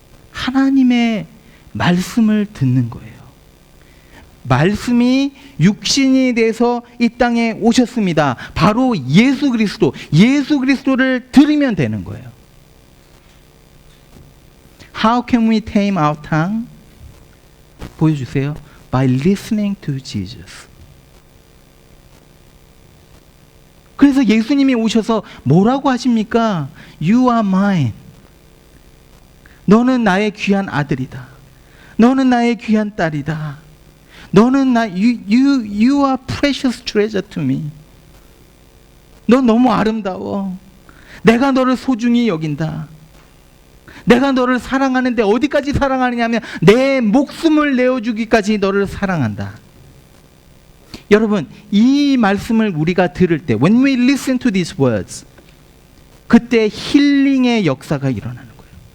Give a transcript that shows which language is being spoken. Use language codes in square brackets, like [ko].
[ko] 하나님의 말씀을 듣는 거예요. 말씀이 육신이 돼서 이 땅에 오셨습니다. 바로 예수 그리스도를 들으면 되는 거예요. [en] How can we tame our tongue? [ko] 보여주세요. [en] By listening to Jesus. [ko] 그래서 예수님이 오셔서 뭐라고 하십니까? [en] You are mine. [ko] 너는 나의 귀한 아들이다. 너는 나의 귀한 딸이다. 너는 [en] you are precious treasure to me. [ko] 너 너무 아름다워. 내가 너를 소중히 여긴다. 내가 너를 사랑하는데 어디까지 사랑하느냐면 내 목숨을 내어주기까지 너를 사랑한다. 여러분, 이 말씀을 우리가 들을 때 [en] when we listen to these words, [ko] 그때 힐링의 역사가 일어나는 거예요.